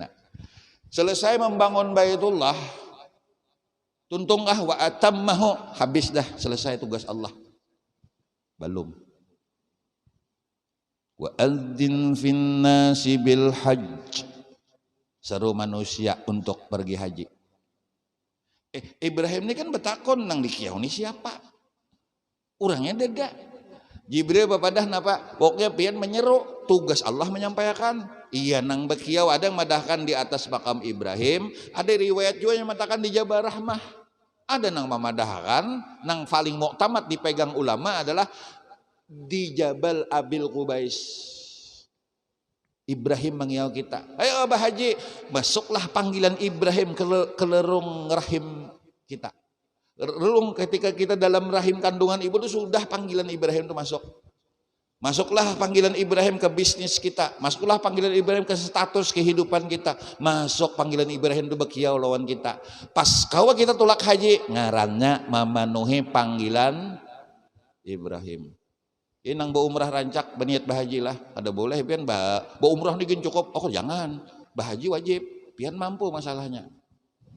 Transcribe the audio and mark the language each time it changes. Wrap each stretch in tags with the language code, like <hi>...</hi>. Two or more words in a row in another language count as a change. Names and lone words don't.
<bjn>Selesai membangun Baitullah, tuntung</bjn> <ar>wa atammahu,</ar> <bjn>habis dah selesai tugas Allah. Belum.</bjn> <ar>Wa adzin fin nasi bil hajj,</ar> <id>seru manusia untuk pergi haji.</id> <bjn>Ibrahim ini kan betakon nang dikiau ini siapa? Orangnya dada. Jibril bapadah napa? Pokoknya pian menyeru, tugas Allah menyampaikan. Iya nang bekiau ada yang madahkan di atas makam Ibrahim, ada riwayat juga yang mengatakan di Jabal Rahmah. Ada nang memadahkan, nang paling muktamad dipegang ulama adalah di Jabal Abil Qubais.</bjn> <id>Ibrahim mengiau kita, ayo Abah Haji, masuklah panggilan Ibrahim ke lerung rahim kita. Relung ketika kita dalam rahim kandungan ibu itu sudah panggilan Ibrahim itu masuk. Masuklah panggilan Ibrahim ke bisnis kita, masuklah panggilan Ibrahim ke status kehidupan kita, masuk panggilan Ibrahim itu</id> <bjn>bekiau lawan kita. Pas kawa kita tulak haji, ngarannya memenuhi panggilan Ibrahim. Ini nang bawa umrah rancak berniat bahaji lah, ada boleh pian bawa umrah digin cukup, oh jangan, bahaji wajib, pian mampu masalahnya.</bjn>